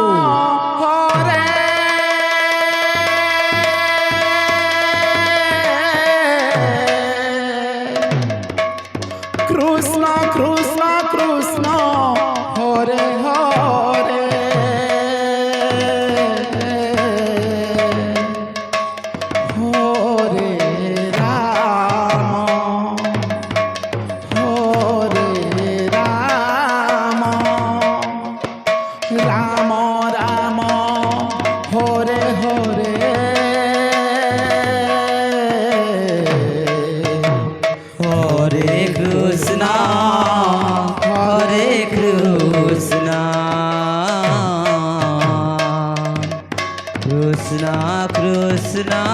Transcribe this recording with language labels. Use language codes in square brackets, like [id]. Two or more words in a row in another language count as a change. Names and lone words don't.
[sa] ହରେ କୃଷ୍ଣ କୃଷ୍ଣ କୃଷ୍ଣ ହରେ ହରେ ହରେ ରାମ ହରେ ରାମ রাম রাম হরে হরে হরে কৃষ্ণ হরে কৃষ্ণ কৃষ্ণ কৃষ্ণ